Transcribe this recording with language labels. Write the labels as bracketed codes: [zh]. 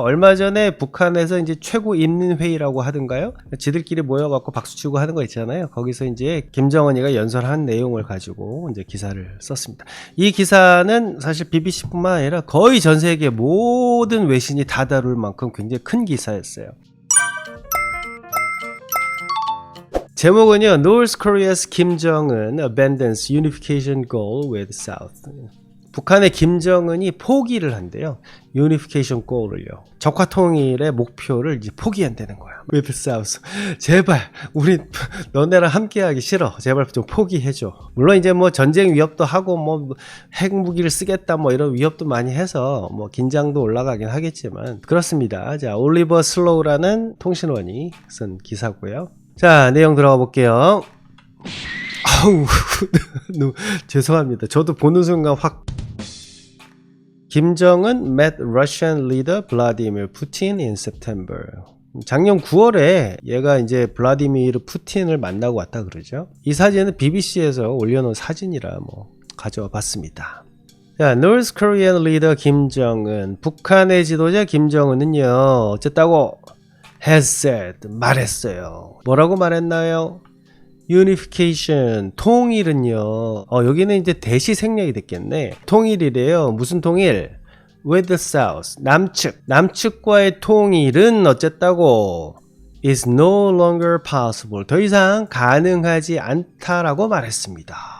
[ko] 얼마 전에 북한에서 이제 최고 인민회의라고 하던가요? 지들끼리 모여갖고 박수치고 하는 거 있잖아요. 거기서 이제 김정은이가 연설한 내용을 가지고 이제 기사를 썼습니다. 이 기사는 사실 BBC뿐만 아니라 거의 전 세계 모든 외신이 다 다룰 만큼 굉장히 큰 기사였어요. 제목은요, [en] North Korea's Kim Jong-un abandons unification goal with South. [ko] 북한의 김정은이 포기를 한대요. [en] unification goal을요. [ko] 적화 통일의 목표를 이제 포기한다는 거야. [en] with South. [ko] 제발 우리 너네랑 함께하기 싫어. 제발 좀 포기해줘. 물론 이제 뭐 전쟁 위협도 하고 뭐 핵무기를 쓰겠다 뭐 이런 위협도 많이 해서 뭐 긴장도 올라가긴 하겠지만 그렇습니다. 자, 올리버 슬로우라는 통신원이 쓴 기사고요. 자, 내용 들어가 볼게요. 아우, 죄송합니다. 저도 보는 순간 확. [en] 김정은 met Russian leader Vladimir Putin in September. [ko] 작년 9월에 얘가 이제 블라디미르 푸틴을 만나고 왔다 그러죠. 이 사진은 BBC에서 올려놓은 사진이라 뭐 가져와 봤습니다. [en] 자, North Korean leader 김정은. [ko] 북한의 지도자 김정은은요, 어쨌다고? [en] has said, [ko] 말했어요. 뭐라고 말했나요? unification, 통일은요. 여기는 이제 대시 생략이 됐겠네. 통일이래요. 무슨 통일? [en] with the south, [ko] 남측과의 통일은 어쨌다고? [en] is no longer possible. [ko] 더 이상 가능하지 않다라고 말했습니다.